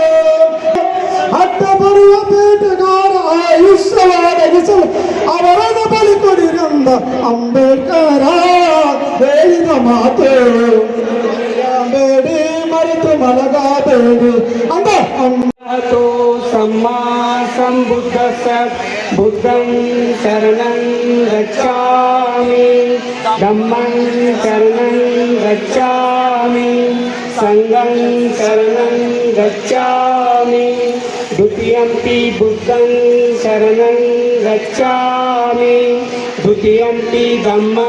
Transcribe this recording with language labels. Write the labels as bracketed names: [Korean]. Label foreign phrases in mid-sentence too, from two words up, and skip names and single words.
[Kannada] ಅಡ್ಡ ಬರುವ ಬೇಟೆಗಾರ ಆಯುಷ್ಯವಾಗಿಸಲು ಅವರನ್ನು ಬಲಿ ಕೊಡಿರೆಂದ ಅಂಬೇಡ್ಕರ ಹೇಳಿದ ಮಾತು ಮರೆಯಬೇಡಿ ಮರೆತು ಮಲಗಬೇಡಿ. [Pali] तो सम्मा संबुद्धस्स बुद्धं शरणं गच्छामि धम्मं शरणं गच्छामि संघं शरणं गच्छामि द्वितीयंपि बुद्धं शरणं गच्छामि द्वितीयंपि धम्मं